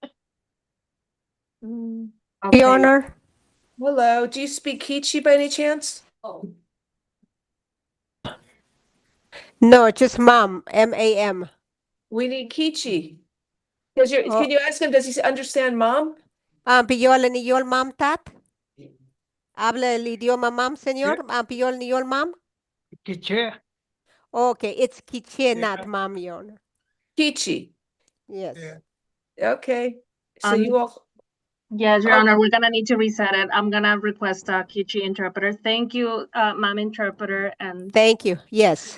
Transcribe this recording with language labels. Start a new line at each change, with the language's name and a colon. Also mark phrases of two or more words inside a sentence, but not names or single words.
English: Okay. Honor. Hello, do you speak Kichi by any chance? No, just mom. M-A-M. We need Kichi. Can you ask him, does he understand Mom?
Mam: Pillol ni yol mam tat?
Spanish: Habla el idioma mam, señor?
Mam: Pillol ni yol mam?
English: Kiche. Okay, it's Kiche, not mam, Your Honor. Kichi. Yes. Okay, so you all. Yes, Your Honor, we're gonna need to reset it. I'm gonna request a Kichi interpreter. Thank you, Mom interpreter, and. Thank you. Yes.